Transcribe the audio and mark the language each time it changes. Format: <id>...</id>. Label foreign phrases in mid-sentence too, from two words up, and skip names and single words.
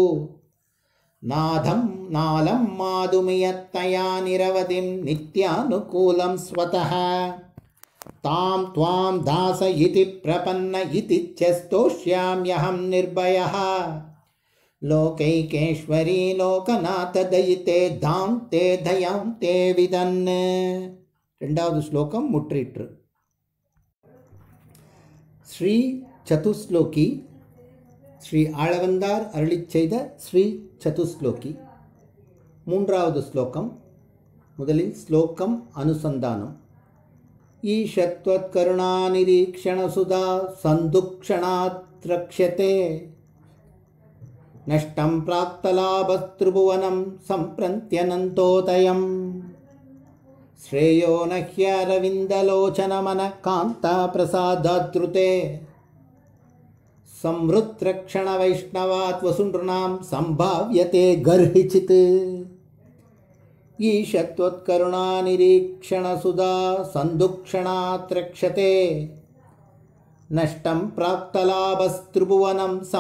<sa>नालं माधुमियत्तया निरवधिं नित्यानुकूलं स्वतः तां त्वां दास इति प्रपन्न इति च स्तोष्याम्यहं निर्भयः लोकैकेश्वरी लोकनाथदयिते दान्ते दयान्ते विदन्.</sa> <ta>ரெண்டாவது ஸ்லோகம் முற்றிற்று. ஸ்ரீ சதுஸ்லோகி ஸ்ரீ ஆளவந்தார் அருளிச் செய்த ஸ்ரீ சதுஸ்லோகி. மூன்றாவது ஸ்லோகம். முதலில் ஸ்லோகம் அனுசந்தானம்.</ta> <sa>ईशत्वत्करुणानिरीक्षणसुधा सन्दुक्षणात् रक्ष्यते नष्टं प्राक्तलाभस्त्रिभुवनं सम्प्रन्त्यनन्तोदयम् श्रेयो न ह्यरविन्दलोचनमनकान्ताप्रसादाद्रुते संवृत्रक्षणवैष्णवात् वसुनृणां सम्भाव्यते गर्हिचित् ईशत्वत्करुणानिरीक्षणसुधा सन्दुक्षणात् रक्ष्यते नष्टं प्राक्तलाभस्त्रिभुवनं</sa>